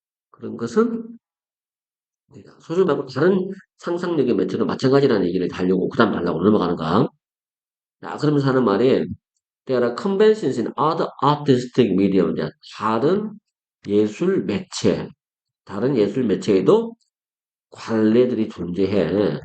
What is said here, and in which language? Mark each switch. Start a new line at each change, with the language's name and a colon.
Korean: 그런 것은 아니다. 소설 말고 다른 상상력의 매체도 마찬가지라는 얘기를 하려고 그 다음 달라고 넘어가는 거야. 자, 그러면서 하는 말이
English: There are conventions in other artistic medium.
Korean: 다른 예술 매체, 다른 예술 매체에도 관례들이 존재해.